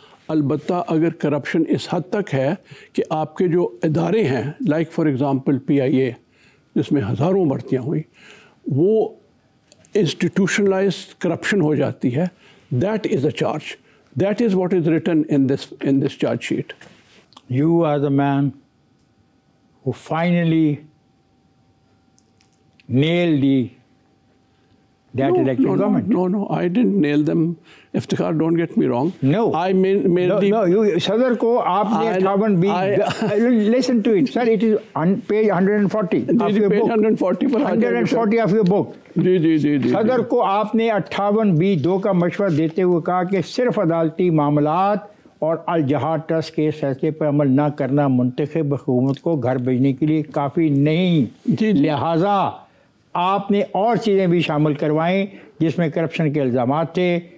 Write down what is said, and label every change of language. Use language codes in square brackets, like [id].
[ur] البتہ اگر کرپشن اس حد تک ہے کہ آپ کے جو ادارے ہیں، [en] like for example [ur] PIA جس میں ہزاروں بھرتیاں ہوئیں، وہ انسٹیٹیوشنلائز کرپشن ہو جاتی ہے، [en] That is a charge. That is what is written in this charge sheet. You are the man who finally nailed that elected government. No, I didn't nail them. Iftikhar, don't get me wrong. No. I made [ur] Sadar ko aapne [en] 58(b). Listen to it, sir. It is on page 140 of your book. 140 of your book. [ur] جی. صدر کو آپ نے 58(b)(2) کا مشورہ دیتے ہوئے کہا کہ صرف عدالتی معاملات اور الجہاد ٹرسٹ کے فیصلے پر عمل نہ کرنا منتخب حکومت کو گھر بھیجنے کے لیے کافی نہیں. لہٰذا آپ نے اور چیزیں بھی شامل کروائیں جس میں کرپشن کے الزامات تھے.